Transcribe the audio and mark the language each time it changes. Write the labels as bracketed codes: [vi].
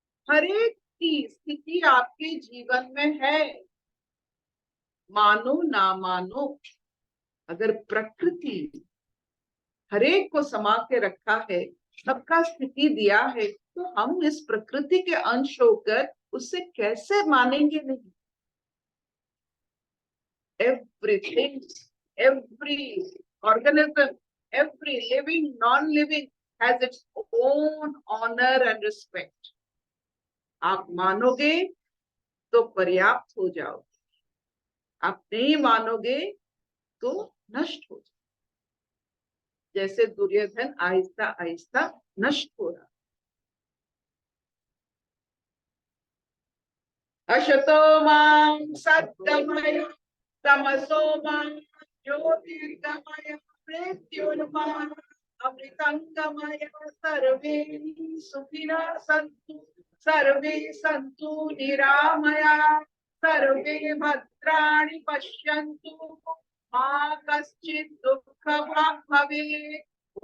[hi] हर एक की स्थिति आपके जीवन में है, मानो ना मानो, अगर प्रकृति हरेक को समा के रखा है, सबका स्थिति दिया है, तो हम इस प्रकृति के अंश होकर उससे कैसे मानेंगे नहीं? [en] Everything, every organism Every living, non-living has its own honor and respect. [hi] आप मानोगे तो पर्याप्त हो जाओगे, आप नहीं मानोगे तो नष्ट हो जाओगे, जैसे दुर्योधन आहिस्ता आहिस्ता नष्ट हो रहा। [sa] अशतो मां सद्गमय तमसो मां ज्योतिर्गमय मृत्युर्मां अमृतंगमय सर्वे सुखिनः सन्तु सर्वे सन्तु निरामया सर्वे भद्राणि पश्यन्तु मा कश्चित् दुःखभाग् भवेत्।